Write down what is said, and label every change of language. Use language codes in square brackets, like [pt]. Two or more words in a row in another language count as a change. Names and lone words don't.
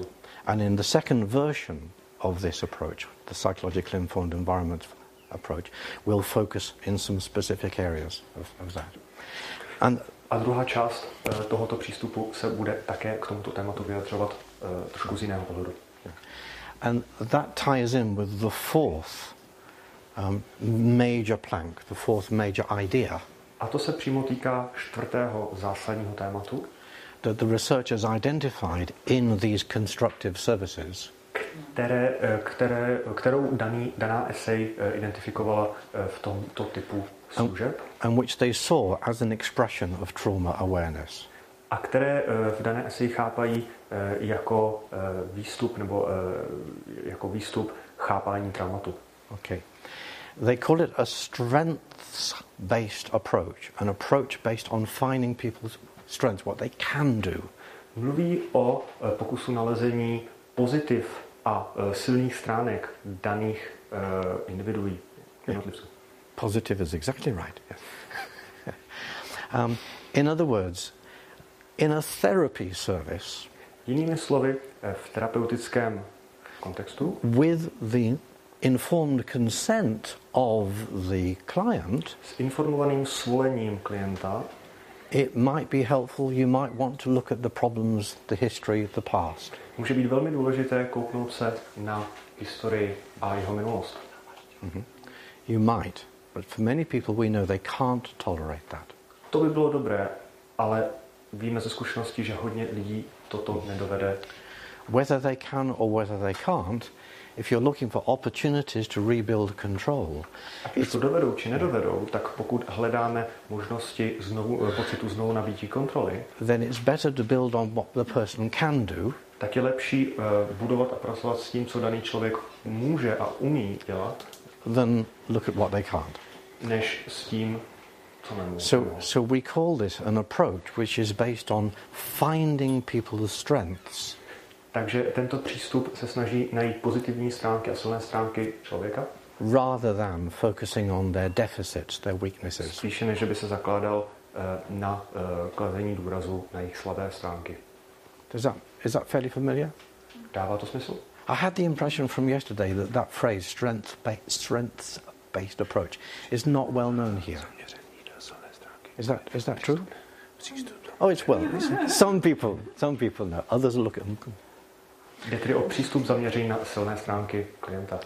[en] And in the second version of this approach, the psychologically informed environment approach, we'll focus in some specific areas of that. [cs] A druhá část tohoto přístupu se bude také k tomuto tématu vyjadřovat trošku z jiného pohledu. [en] And that ties in with the fourth major plank, the fourth major idea. [cs] A to se přímo týká čtvrtého zásadního tématu. [en] That the researchers identified in these constructive services. [cs] Kterou daná esej identifikovala v tomto typu služeb. [en] And which they saw as an expression of trauma awareness. [cs] A které v dané eseji chápají jako výstup nebo jako výstup chápání traumatu. [en] Okay. They call it a strengths-based approach, an approach based on finding people's strengths, what they can do. [cs] Mluví o pokusu nalezení pozitiv a silných stránek daných individuí. [en] Positive is exactly right. Yes. In other words, in a therapy service, [cs] jinými slovy, v terapeutickém kontextu, [en] with the informed consent of the client, [cs] s informovaným svolením klienta, [en] it might be helpful, you might want to look at the problems, the history, the past. [cs] Může být velmi důležité kouknout se na historii a jeho minulost. Mm-hmm. [en] You might, but for many people we know they can't tolerate that. [cs] To by bylo dobré, ale víme ze zkušenosti, že hodně lidí toto nedovede. [en] Whether they can or whether they can't, if you're looking for opportunities to rebuild control. [cs] Ať už to dovedou či nedovedou, tak pokud hledáme možnosti pocitu znovu nabítí kontroly, [en] then it's better to build on what the person can do. [cs] Tak je lepší budovat a pracovat s tím, co daný člověk může a umí dělat, [en] than look at what they can't. [cs] Než s tím, co nemůže. [en] So we call this an approach which is based on finding people's strengths. [cs] Takže tento přístup se snaží najít pozitivní stránky a silné stránky člověka, [en] rather than focusing on their deficits, their weaknesses. [cs] Spíše než by se zakládal na kladení důrazu na jejich slabé stránky. [en] Is that fairly familiar? [cs] Dává to smysl? [en] I had the impression from yesterday that phrase strengths-based approach is not well known here. Is that true? Oh, it's well. Some people know. Others look at them. [cs] Jde tedy o přístup zaměřený na silné stránky klienta.